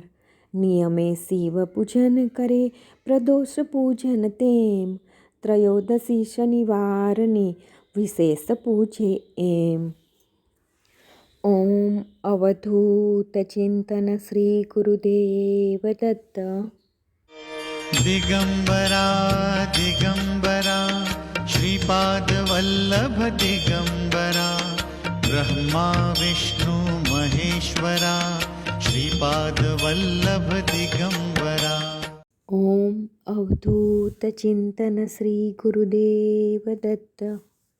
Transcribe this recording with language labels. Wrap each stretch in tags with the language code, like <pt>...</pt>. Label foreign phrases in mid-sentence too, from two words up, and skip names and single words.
<gu>નિયમે શિવ પૂજન કરે પ્રદોષ પૂજન તેમ, ત્રયોદશી શનિવારને વિશેષ પૂજે એમ. ઓમ અવધૂત ચિંતન શ્રી ગુરુદેવ દત્ત.</gu> <sa>दिगम्बरा दिगम्बरा श्रीपाद वल्लभ दिगम्बरा, ब्रह्मा विष्णु महेश्वरा श्रीपाद वल्लभ दिगम्बरा.</sa> <gu>ઓમ અવધૂત ચિંતન શ્રી ગુરુદેવ દત્ત.</gu>